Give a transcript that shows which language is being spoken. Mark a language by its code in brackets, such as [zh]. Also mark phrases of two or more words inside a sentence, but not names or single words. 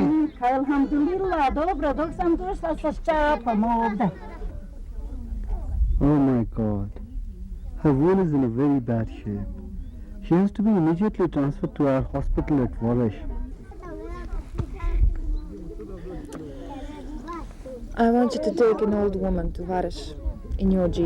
[bs] Alhamdulillah, dobro, dok sam došla sa ščapom ovdje. [en] Oh my God. Her wound is in a very bad shape. She has to be immediately transferred to our hospital at Warish. I want you to take an old woman to Varish in your jeep.